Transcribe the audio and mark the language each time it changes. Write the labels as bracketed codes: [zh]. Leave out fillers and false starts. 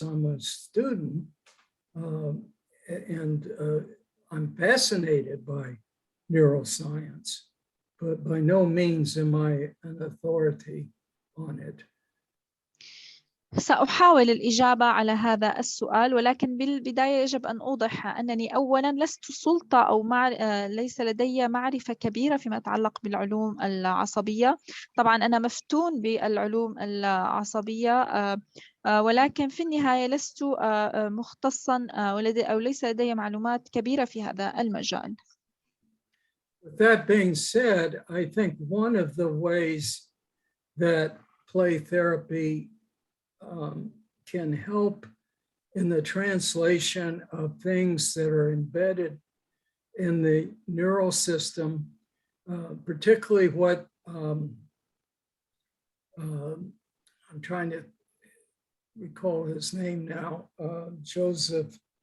[en] I'm a student, and I'm fascinated by neuroscience, but by no means am I an authority on it. [ar] سأحاول الإجابة على هذا السؤال، ولكن بالبداية يجب أن أوضح أنني أولاً لست سلطة أو ليس لدي معرفة كبيرة فيما يتعلق بالعلوم العصبية. طبعاً أنا مفتون بالعلوم العصبية، ولكن في النهاية لست مختصاً أو ليس لدي معلومات كبيرة في هذا المجال. [en] With that being said, I think one of the ways that play therapy can help in the translation of things that are embedded in the neural system, particularly what I'm trying to recall his name now, Joseph,